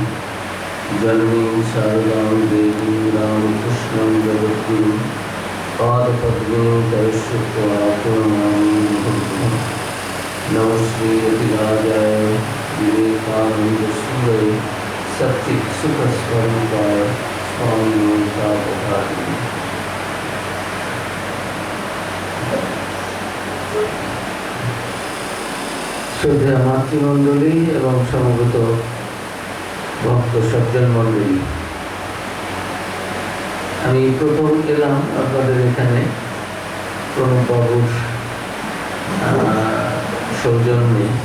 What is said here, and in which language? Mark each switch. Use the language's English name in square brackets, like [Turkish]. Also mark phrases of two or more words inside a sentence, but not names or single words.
[Sanskrit] जननीं शारदां देवीं रामकृष्णं जगद्गुरुं पादपद्मे दर्शित्वा प्रणमामि मुहुर्मुहुः। नमस्ते यतिराजाय विवेकानन्दसूरये सच्चित्सुखस्वरूपाय स्वामिने तापहारिणे। [Bangla] শ্রদ্ধেয় মাতৃমণ্ডলী এবং সমবেত ভক্ত সজ্জন মণ্ডলী, আমি প্রথম এলাম আপনাদের এখানে প্রণববাবুর সৌজন্যে।